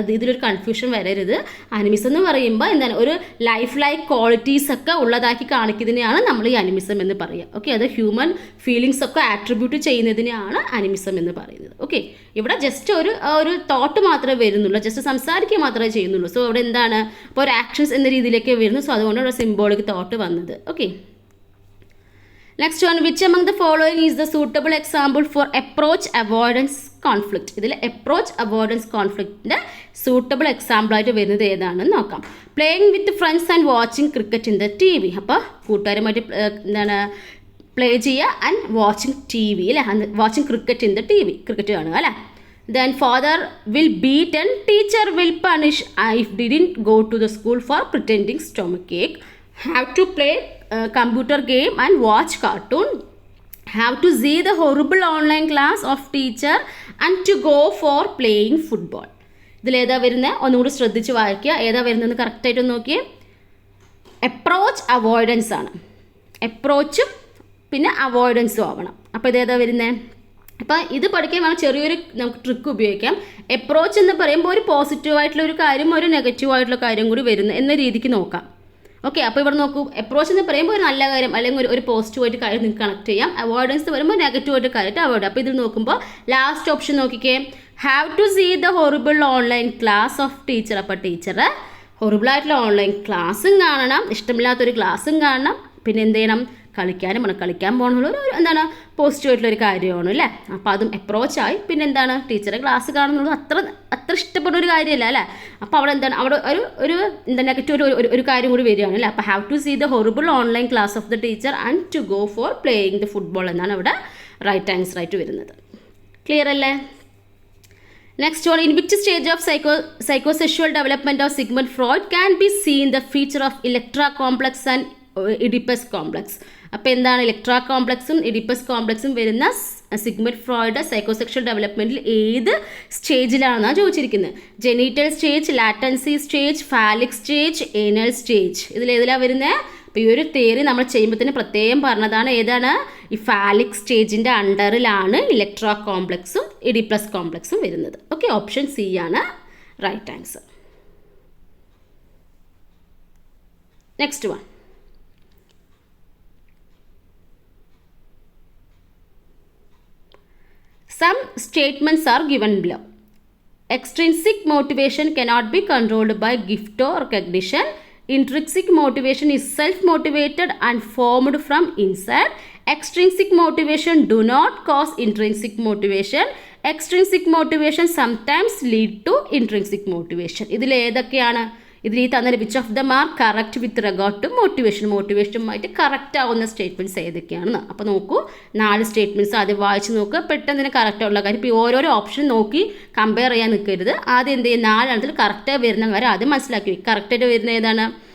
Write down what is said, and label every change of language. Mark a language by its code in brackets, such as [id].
[ml] ഇതിലൊരു കൺഫ്യൂഷൻ വരരുത്. അനിമിസം എന്ന് പറയുമ്പോൾ എന്താണ് ഒരു ലൈഫ് ക്വാളിറ്റീസ് ഒക്കെ ഉള്ളതാക്കി കാണിക്കുന്നതിനെയാണ് നമ്മൾ ഈ അനിമിസം എന്ന് പറയുക. ഓക്കെ, അത് ഹ്യൂമൻ ഫീലിങ്സ് ഒക്കെ ആട്രിബ്യൂട്ട് ചെയ്യുന്നതിനെയാണ് അനിമിസം എന്ന് പറയുന്നത്. ഓക്കെ, ഇവിടെ ജസ്റ്റ് ഒരു തോട്ട് മാത്രമേ വരുന്നുള്ളൂ, ജസ്റ്റ് സംസാരിക്കുക മാത്രമേ ചെയ്യുന്നുള്ളൂ. സോ അവിടെ എന്താണ് ഇപ്പോൾ ഒരു ആക്ഷൻസ് എന്ന രീതിയിലേക്ക് വരുന്നു. സോ അതുകൊണ്ട് ഇവിടെ സിംബോളിക് തോട്ട് വന്നത്. [en] Okay, next one, which among the following is the suitable example for approach avoidance conflict? [ml] ഇതിൽ അപ്രോച്ച് അവോയ്ഡൻസ് കോൺഫ്ലിക്റ്റിൻ്റെ സൂട്ടബിൾ എക്സാമ്പിൾ ആയിട്ട് വരുന്നത് ഏതാണെന്ന് നോക്കാം. [en] Playing with friends and watching cricket in the TV. [ml] അപ്പോൾ കൂട്ടുകാരുമായിട്ട് എന്താണ് പ്ലേ ചെയ്യുക ആൻഡ് വാച്ചിങ് TV അല്ലേ, watching cricket in the TV, cricket കാണുക അല്ലേ. [en] Then father will beat and teacher will punish if didn't go to the school for pretending stomachache. Have to play computer game and watch cartoon. Have to see the horrible online class of teacher and to go for playing football. [ml] ഇതിൽ ഏതാ വരുന്നത്? ഒന്നുകൂടി ശ്രദ്ധിച്ച് വായിക്കുക. ഏതാ വരുന്നതെന്ന് കറക്റ്റായിട്ട് നോക്കിയേ. അപ്രോച്ച് അവോയ്ഡൻസ് ആണ്. അപ്രോച്ചും പിന്നെ അവോയ്ഡൻസും ആവണം. അപ്പോൾ ഇതേതാ വരുന്നത്? അപ്പോൾ ഇത് പഠിക്കാൻ വേണം ചെറിയൊരു നമുക്ക് ട്രിക്ക് ഉപയോഗിക്കാം. അപ്രോച്ച് എന്ന് പറയുമ്പോൾ ഒരു പോസിറ്റീവായിട്ടുള്ള ഒരു കാര്യം ഒരു നെഗറ്റീവായിട്ടുള്ള കാര്യം കൂടി വരുന്നു എന്ന രീതിക്ക് നോക്കാം. ഓക്കെ, അപ്പോൾ ഇവിടെ നോക്കൂ, അപ്രോച്ച് എന്ന് പറയുമ്പോൾ ഒരു നല്ല കാര്യം അല്ലെങ്കിൽ ഒരു പോസിറ്റീവായിട്ട് കാര്യം നിങ്ങൾക്ക് കണക്ട് ചെയ്യാം. അവോയ്ഡൻസ് വരുമ്പോൾ നെഗറ്റീവായിട്ട് കാര്യമായിട്ട് അവോയ്ഡ്. അപ്പോൾ ഇതിൽ നോക്കുമ്പോൾ ലാസ്റ്റ് ഓപ്ഷൻ നോക്കിക്കേ, [en] Have to see the horrible online class of teacher. [ml] അപ്പോൾ ടീച്ചർ ഹൊറിബിളായിട്ടുള്ള ഓൺലൈൻ ക്ലാസ്സും കാണണം, ഇഷ്ടമില്ലാത്തൊരു ക്ലാസ്സും കാണണം, പിന്നെ എന്ത് ചെയ്യണം, കളിക്കാനും വേണം. കളിക്കാൻ പോകണമെന്നുള്ള ഒരു എന്താണ് പോസിറ്റീവായിട്ടുള്ളൊരു കാര്യമാണ് അല്ലേ. അപ്പോൾ അതും അപ്രോച്ചായി. പിന്നെ എന്താണ്, ടീച്ചറെ ക്ലാസ് കാണുന്നുള്ളത് അത്ര ഇഷ്ടപ്പെടുന്ന ഒരു കാര്യമല്ല അല്ലേ. അപ്പോൾ അവിടെ എന്താണ്, അവിടെ ഒരു എന്താ നെഗറ്റീവ് ഒരു കാര്യം കൂടി വരികയാണ് അല്ലേ. [en] അപ്പോൾ have to see the horrible online class of the teacher and to go for playing the football [ml] എന്നാണ് അവിടെ റൈറ്റ് ആൻസർ ആയിട്ട് വരുന്നത്. ക്ലിയർ അല്ലേ? [en] Next one, in which stage of psychosexual development of Sigmund Freud can be seen the feature of Electra complex and Oedipus complex? [ml] അപ്പോൾ എന്താണ് Electra കോംപ്ലക്സും Oedipus കോംപ്ലക്സും വരുന്ന Sigmund Freud psychosexual ഡെവലപ്മെൻറ്റിൽ ഏത് സ്റ്റേജിലാണെന്നാണ് ചോദിച്ചിരിക്കുന്നത്. Genital stage, latency stage, phallic stage, anal stage, ഇതിലേതിലാണ് വരുന്നത്? അപ്പോൾ ഈ ഒരു theory നമ്മൾ ചെയ്യുമ്പോൾ തന്നെ പ്രത്യേകം പറഞ്ഞതാണ്. ഏതാണ്? ഈ ഫാലിക് സ്റ്റേജിൻ്റെ അണ്ടറിലാണ് ഇലക്ട്ര കോംപ്ലക്സും ഇഡിപ്പസ് കോംപ്ലക്സും വരുന്നത്. ഓക്കെ, ഓപ്ഷൻ സി ആണ് right answer. [en] Next one, some statements are given below. Extrinsic motivation cannot be controlled by gift or recognition. Intrinsic motivation is self-motivated and formed from inside. Extrinsic motivation do not cause intrinsic motivation. Extrinsic motivation sometimes lead to intrinsic motivation. [ml] ഇതിൽ ഏതൊക്കെയാണ്? ഇതിൽ ഈ തന്ന which of the mark correct with റെഗാർഡ് to മോട്ടിവേഷനുമായിട്ട് correct ആവുന്ന statements ഏതൊക്കെയാണെന്ന്. അപ്പോൾ നോക്കൂ, 4 statements ആദ്യം വായിച്ച് നോക്കുക. പെട്ടെന്ന് തന്നെ കറക്റ്റായുള്ള കാര്യം. ഇപ്പോൾ ഓരോരോ ഓപ്ഷൻ നോക്കി കമ്പയർ ചെയ്യാൻ നിൽക്കരുത്. ആദ്യം എന്ത് ചെയ്യും, 4 എണ്ണത്തിൽ കറക്റ്റായി വരുന്ന കാര്യം ആദ്യം മനസ്സിലാക്കി വയ്ക്കും. കറക്റ്റായിട്ട് വരുന്ന ഏതാണ്?